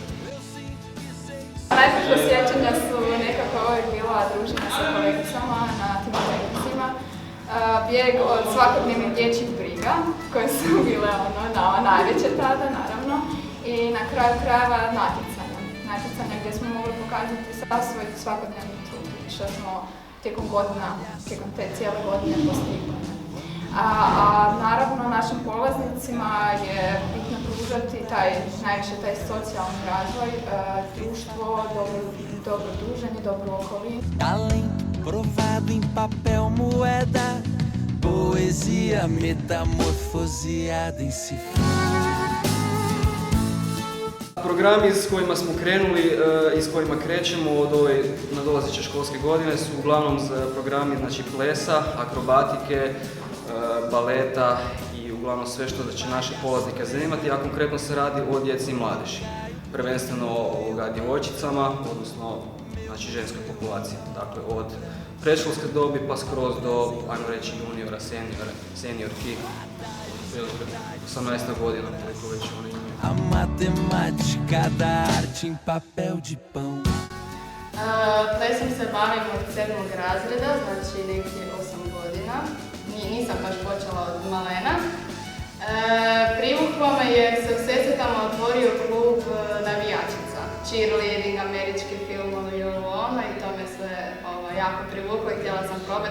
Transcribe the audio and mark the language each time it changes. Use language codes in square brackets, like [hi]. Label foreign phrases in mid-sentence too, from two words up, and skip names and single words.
[hr] Najprije sjećanja su nekako uvijek bila druženja sa kolegicama na tim projekcijama, bijeg od svakodnevnih dječjih briga, koje su bile nama najveće tada, naravno, i na kraju krajeva natjecanja gdje smo mogli pokazati svoj svakodnevni trud, što smo tijekom te cijele godine postigli. A naravno našim polaznicima je bitno pružati najviše taj socijalni razvoj, društvo, dobro druženje, dobru okolinu. [pt] Além provado em papel moeda, poesia metamorfoseada em cifra. [hr] Programi s kojima smo krenuli i s kojima krećemo od ove nadolazeće školske godine su uglavnom programi znači, plesa, akrobatike, baleta i uglavnom sve što će naše polaznike zanimati, a konkretno se radi o djeci i mladeži. Prvenstveno o djevojčicama, odnosno znači, ženskoj populaciji. Dakle, od predškolske dobi pa skroz do, ajmo reći, juniora, seniorki, 18. godina, koliko već oni imaju. [pt] A matemática da arte em papel de pão. [hr] Plesom se bavim od 7. razreda, znači negdje 8 godina. Nisam baš počela od malena. Privuklo me jer se u Sesvetama otvorio klub navijačica. Cheerleading, američki filmovi i ono i to me sve jako privuklo i htjela sam probati.